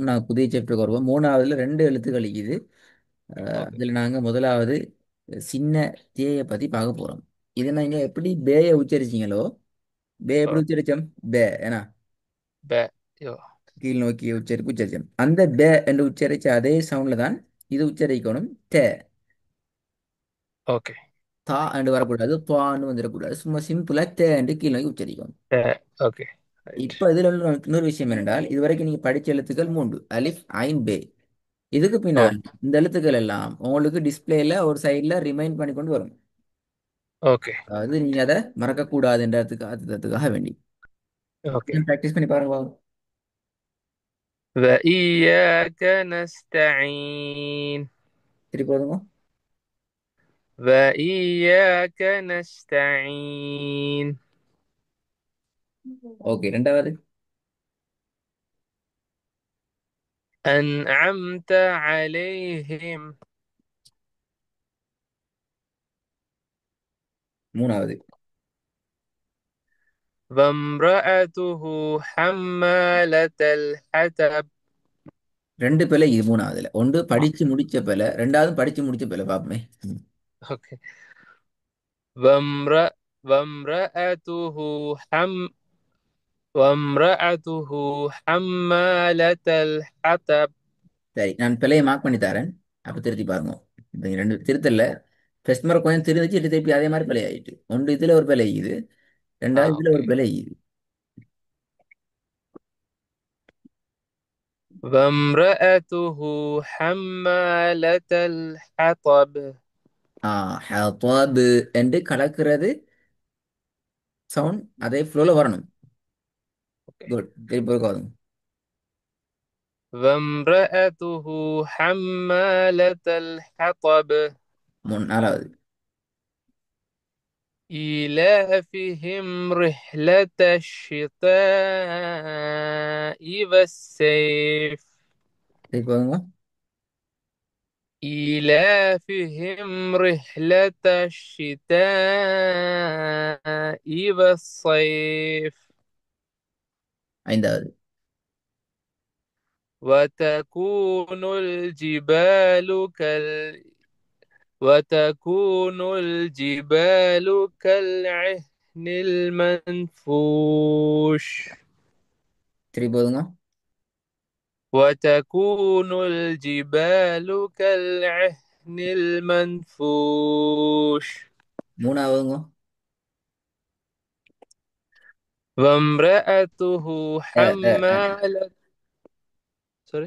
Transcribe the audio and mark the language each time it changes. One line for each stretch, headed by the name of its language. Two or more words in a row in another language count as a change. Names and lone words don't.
Tamil: நாங்கள் புதிய சாப்டருக்கு வருவோம். மூணாவதுல ரெண்டு எழுத்துக்கள் இருக்குது. ஓகே அதில் நாங்கள் முதலாவது சின்ன தேயை பற்றி பார்க்க போகிறோம். இதை நீங்கள் எப்படி பேயை உச்சரிச்சீங்களோ, பே எப்படி உச்சரிச்சோம்? பே ஏன்னா
Arabic: باء يو
Tamil: கீழ் நோக்கி உச்சரிச்சோம். அந்த பே என்று உச்சரிச்ச அதே சவுண்ட்ல தான் இது உச்சரிக்கணும். தே. اوكي தா என்று வரக்கூடாது, துவான்னு வந்துடக்கூடாது. சும்மா சிம்பிளா தே என்று கீழ் நோக்கி உச்சரிக்கணும்.
English: باء اوكي right.
Tamil: இப்போ இதுல உள்ள இன்னொரு விஷயம் என்னென்றால், இதுவரைக்கும் நீங்க படிச்ச எழுத்துக்கள் மூன்று: அலிஃப், ஐன், பே. இதுக்கு பின்னால் اوكي இந்த எழுத்துக்கள் எல்லாம் உங்களுக்கு டிஸ்பிளேல ஒரு சைடில் ரிமைண்ட் பண்ணி கொண்டு வரும். اوكي அதாவது நீங்க அதை மறக்கக்கூடாதுன்றதுக்கு அர்த்தத்துக்காக வேண்டி اوكي ப்ராக்டிஸ் பண்ணி பாருங்க பாருங்க.
Arabic: وإياك نستعين
Tamil: திருப்பி போதுங்க.
Arabic: وإياك نستعين
Tamil: ஓகே. ரெண்டாவது.
Arabic: أنعمت عليهم
Tamil: மூணாவது.
Arabic: وامرأته حمالة الحطب
Tamil: ரெண்டு பிழை இது மூணாவதுல. ஒன்று படிச்சு முடிச்ச பிழை, ரெண்டாவது படிச்சு முடிச்ச பிழை. பாப்போமே.
Arabic: اوكي وامرأ وامرأته حم وامرأته حمالة الحطب
Tamil: சரி, நான் பிழையை மார்க் பண்ணி தரேன். அப்ப திருத்தி பாருங்க. இந்த ரெண்டு திருத்தல்ல ஃபர்ஸ்ட் முறை கொஞ்சம் திருந்துச்சு, திருப்பி அதே மாதிரி பிழை ஆயிட்டு. ஒன்று இதுல ஒரு பிழை இது, ரெண்டாவது இதுல ஒரு اوكي பிழை இது.
Arabic: وامرأته حمالة الحطب
Tamil: ஹதாபு என்று கலக்கிறது சவுண்ட் அதே ஃப்ளோல வரணும். اوكي குட். திருப்பி ஒரு
Arabic: وامرأته حمالة الحطب
Tamil: நாலாவது.
Arabic: إيلافهم رحلة الشتاء والصيف
Tamil: திருப்பி போதுங்க.
Arabic: إيلافهم رحلة الشتاء والصيف
Tamil: ஐந்தாவது.
Arabic: وتكون الجبال وتكون الجبال كالعهن المنفوش
Tamil: திருப்பி போதுங்க.
Arabic: وتكون الجبال كالعهن المنفوش
Tamil: மூணாவதுங்க.
Arabic: وامرأته அ, அ, அ. حمالة سوري